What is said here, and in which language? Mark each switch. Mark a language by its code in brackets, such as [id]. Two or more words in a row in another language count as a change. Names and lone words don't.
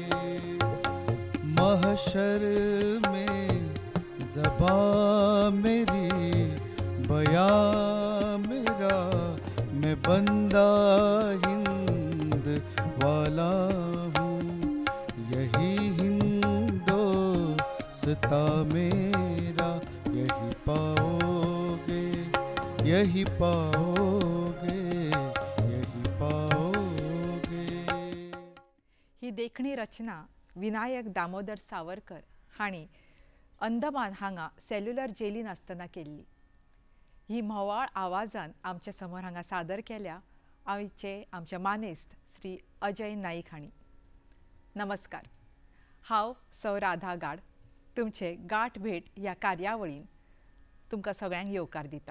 [hi] महशर में ज़बां मेरी, बयां मेरा, मैं बंदा हिंद वाला हूँ। यही हिंदोस्तां मेरा, यही पाओगे, यही पाओगे, यही पाओगे। [kok] ही देखणी रचना विनायक दामोदर सावरकर हांणी अंदमान हांगा सेल्युलर जेलीन आसतना केल्ली. ही म्होवाळ आवाजान आमच्या समोर हांगा सादर केल्या आमचे मानेस्त श्री अजय नाईक हांणी. नमस्कार, हांव सौ राधा गाड तुमचे गाठ भेट ह्या कार्यावळीन तुमकां सगळ्यांक येवकार दिता.